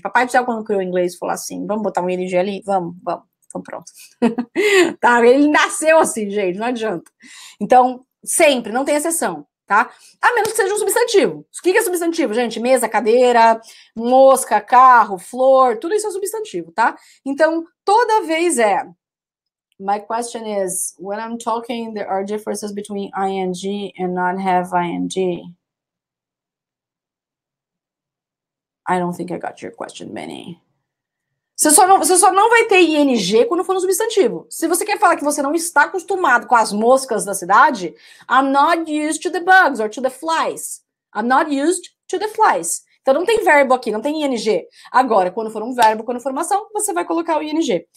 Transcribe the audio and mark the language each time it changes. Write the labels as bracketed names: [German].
[Portuguese] Papai do céu, quando criou o inglês, falou assim, vamos botar um ing ali? Vamos. Então, pronto. Tá? Ele nasceu assim, gente, não adianta. Então, sempre, não tem exceção, tá? A menos que seja um substantivo. O que é substantivo, gente? Mesa, cadeira, mosca, carro, flor, tudo isso é substantivo, tá? Então, toda vez [English] my question is, when I'm talking, there are differences between ing and not have ing. I don't think I got your question, Manny. [Portuguese] Você só não vai ter ing quando for no substantivo. Se você quer falar que você não está acostumado com as moscas da cidade, [English] I'm not used to the bugs or to the flies. I'm not used to the flies. [Portuguese] Então não tem verbo aqui, não tem ing. Agora, quando for um verbo, quando for uma ação, você vai colocar o ing.